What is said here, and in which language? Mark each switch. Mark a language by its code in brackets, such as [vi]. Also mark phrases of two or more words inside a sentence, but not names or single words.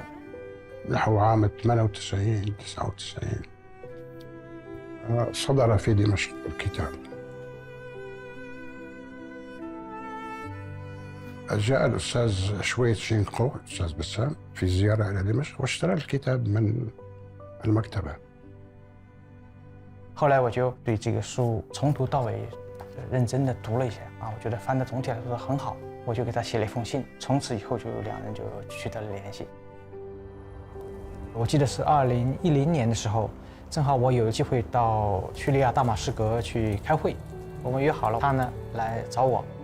[ar] نحو عام 98 99 صدر في دمشق الكتاب. جاء الأستاذ شويت شينقو الأستاذ بسام في زيارة إلى دمشق واشترى الكتاب من المكتبة. [zh] 后来我就对这个书从头到尾认真的读了一下啊，我觉得翻的总体来说很好，我就给他写了一封信，从此以后就两人就取得了联系。我记得是2010年的时候，正好我有机会到叙利亚大马士革去开会，我们约好了他呢来找我。